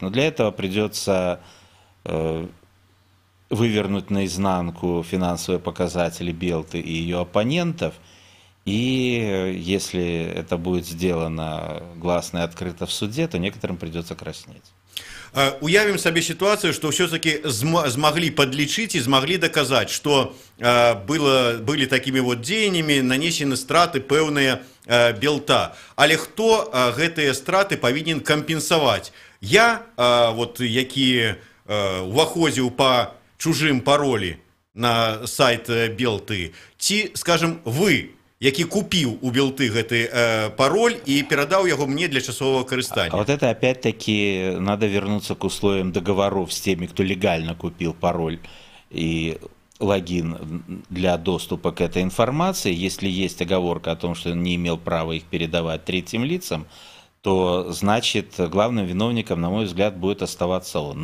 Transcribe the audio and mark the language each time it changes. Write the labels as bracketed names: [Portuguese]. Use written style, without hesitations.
[Russian] Но для этого придется вывернуть наизнанку финансовые показатели Белты и ее оппонентов, и если это будет сделано гласно и открыто в суде, то некоторым придется краснеть. [Belarusian] Уявім сабе [Russian] ситуацию, что все-таки смогли подлечить и смогли доказать, что были такими вот [Belarusian] дзеяннями [Russian] нанесены [Belarusian] страты пэўныя [Russian] Белта. [Belarusian] Але хто гэтыя страты павінен кампенсаваць? Я, вот, які уваходзіў по чужым паролі на сайт Белты, ці, скажем, вы, які купіў у Белты гэты пароль и перадаў яго мне для часового карыстання. [Russian] А вот это опять-таки надо вернуться к условиям договоров с теми, кто легально купил пароль и логин для доступа к этой информации. Если есть оговорка о том, что он не имел права их передавать третьим лицам, то значит главным виновником, на мой взгляд, будет оставаться он.